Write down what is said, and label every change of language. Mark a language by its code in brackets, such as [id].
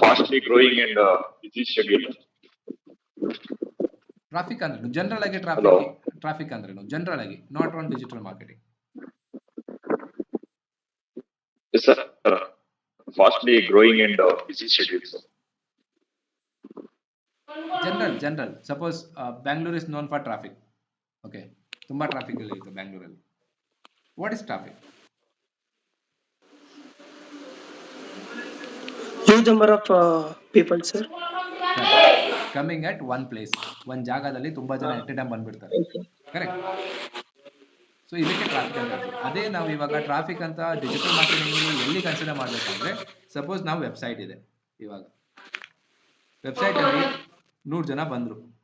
[en] Fastly growing and busy schedule. [kn] Traffic ಅಂದ್ರೆ general ಆಗಿ [en] Hello. [kn] Traffic ಅಂದ್ರೆ ಜನರಲ್ ಆಗಿ, [en] Not on digital marketing. Yes, sir. Fastly growing and busy schedule, sir. General suppose Bangalore is known for traffic. [kn] Okay, ತುಂಬಾ traffic ಇರುತ್ತೆ ಬ್ಯಾಂಗ್ಳೂರಲ್ಲಿ. [en] What is traffic? Huge number of people, sir. Coming at one place, [kn] ಒಂದ್ ಜಾಗದಲ್ಲಿ ತುಂಬಾ ಜನ [en] at a time [kn] ಬಂದ್ಬಿಡ್ತಾರೆ, correct? So ಇದಕ್ಕೆ traffic ಅಂತ ಹೇಳ್ತೀವಿ. ಅದೇ ನಾವು ಇವಾಗ ಟ್ರಾಫಿಕ್ ಅಂತ ಡಿಜಿಟಲ್ ಮಾರ್ಕೆಟಿಂಗ್ ಎಲ್ಲಿ ಕನ್ಸಿಡರ್ ಮಾಡ್ಬೇಕಂದ್ರೆ, ಸಪೋಸ್ ನಾವು ವೆಬ್ಸೈಟ್ ಇದೆ, ಇವಾಗ ವೆಬ್ಸೈಟ್ ಅಲ್ಲಿ 100 ಜನ ಬಂದ್ರು.